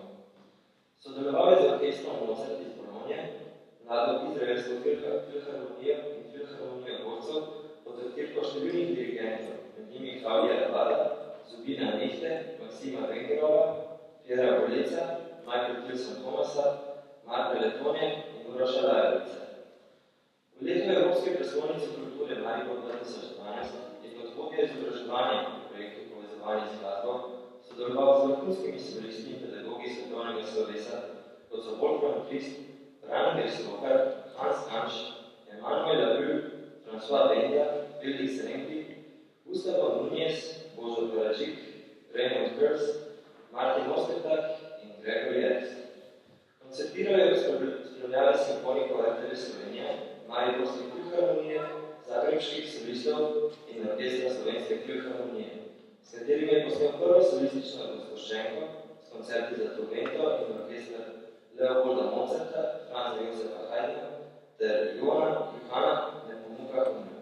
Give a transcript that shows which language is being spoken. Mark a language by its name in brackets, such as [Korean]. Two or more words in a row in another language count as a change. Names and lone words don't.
[Slovenian] Sodeloval je z orkestrom Mozart iz Bolonje, mlado izraelsko filharmonijo in filharmonijo borcev pod taktirko številnih dirigentov, med njimi Klavija Rabada, Zubina Nehte, Maksima Vengerova, Piera Boleca, Michael Tilson Thomasa, Marka Letonje in Uroša Lajovica. V letu Evropske prestolnice kulture Maribor 2012 je kot vodja izobraževanja v projektu Povezovanje z glasbo sodeloval z vrhunskimi solisti in pedagogi svetovnega slovesa, kot so Wolfgang Christ, Rainer Stroker, Hans Hansch, Emanuel Labru, François Benda, Felix Renki, Gustavo Nunez, Božo Baražik, Raymond Kers, Martin Ostertak in Gregory Ernst. Koncertirajo spremljave simfoniko RTV Slovenije, Mariborske filharmonije, Zagrebških solistov in orkestra Slovenske filharmonije, s katerimi je posnel prvo solistično razgoščenko s koncerti za trobento in orkestra Leopolda Mozarta, Franza Josefa Haydna ter Johana Nepomuka Humna.